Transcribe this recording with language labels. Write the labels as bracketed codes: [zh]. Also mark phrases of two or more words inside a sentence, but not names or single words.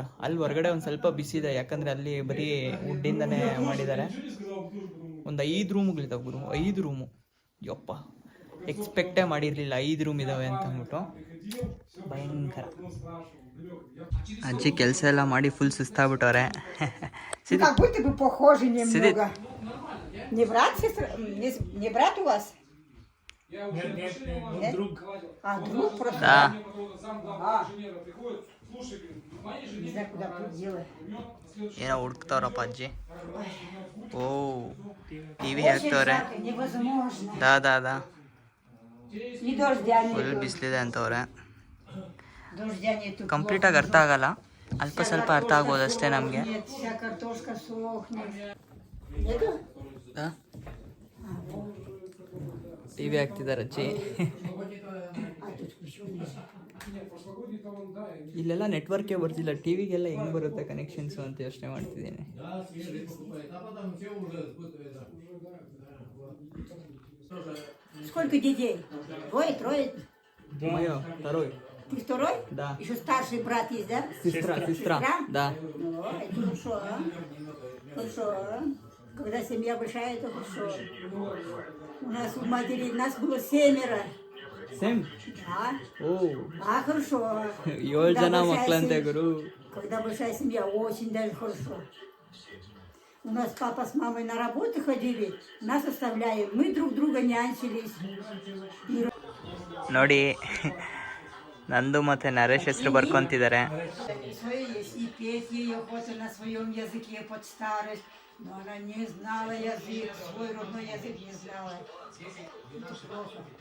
[kn] ಅಲ್ಲಿ ಹೊರಗಡೆ ಒಂದು ಸ್ವಲ್ಪ ಬಿಸಿದೆ, ಯಾಕಂದರೆ ಅಲ್ಲಿ ಬರೀ ವುಡ್ಡಿಂದನೇ ಮಾಡಿದ್ದಾರೆ. ಒಂದು 5 ರೂಮ್ಗಳಿದ್ದಾವೆ ಗುರು. 5 ರೂಮು. ಯಪ್ಪ, ಎಕ್ಸ್ಪೆಕ್ಟೇ ಮಾಡಿರಲಿಲ್ಲ 5 ರೂಮ್ ಇದ್ದಾವೆ ಅಂತ ಅಂದ್ಬಿಟ್ಟು. ಭಯಂಕರ. ಅಜ್ಜಿ ಕೆಲಸ ಎಲ್ಲ ಮಾಡಿ ಫುಲ್ ಸುಸ್ತಾಗ್ಬಿಟ್ಟವ್ರೆ. [ru] Как будто бы похожи немного. Не брат, сестра? Не брат у вас? Нет? Друг. А, друг просто? Да. Не знаю, куда дела. [kn] ಏನೋ ಹುಡುಕ್ತವ್ರಪ್ಪ ಅಜ್ಜಿ. ಓ, ಟಿವಿ [ru] Очень [kn] ಹಾಕ್ತವ್ರೆ. [ru] жарко, невозможно. ದಾ И дождя [kn] ಫುಲ್ [ru] нету. [kn] ಬಿಸಿಲಿದೆ ಅಂತವ್ರೆ. [ru] Дождя нету. [kn] ಕಂಪ್ಲೀಟಾಗಿ ಅರ್ಥ ಆಗಲ್ಲ, ಅಲ್ಪ ಸ್ವಲ್ಪ ಅರ್ಥ ಆಗ್ಬೋದು ಅಷ್ಟೇ ನಮಗೆ. [ru] Нет, вся картошка сохнет. Нету? [kn] ಟಿವಿ ಹಾಕ್ತಿದ್ದಾರೆ ಅಜ್ಜಿ. ಇಲ್ಲೆಲ್ಲ ನೆಟ್ವರ್ಕೇ ಬರ್ತಿಲ್ಲ. ಟಿವಿಗೆಲ್ಲ ಹೆಂಗೆ ಬರುತ್ತೆ ಕನೆಕ್ಷನ್ಸು ಅಂತ ಯೋಚನೆ ಮಾಡ್ತಿದ್ದೀನಿ. [ru] Сколько детей? Трое? Мое, второй. Ты второй? Да. Еще старший брат есть, да? Сестра. Да. Ну, это хорошо, а? Хорошо, а? Когда семья большая, это хорошо. У нас у матери, нас было 7. [kn] ಸೇಮ್. [ru] А? [kn] ಓ, [ru] Хорошо. [kn] 7 ಜನ [ru] Когда большая [kn] ಮಕ್ಕಳಂತೆ [ru] семья- [kn] ಗುರು. [ru] Когда большая семья, очень даже хорошо. У нас папа с мамой на работу ходили, нас оставляли, мы друг друга нянчились. [kn] ನೋಡಿ, ನಂದು ಮತ್ತೆ ನರೇಶ್ ಹೆಸರು ಬರ್ಕೊಂತಿದ್ದಾರೆ. [ru] Свое есть, и петь ей охота на своем языке под старость, но она не знала язык, свой родной язык не знала. Это плохо.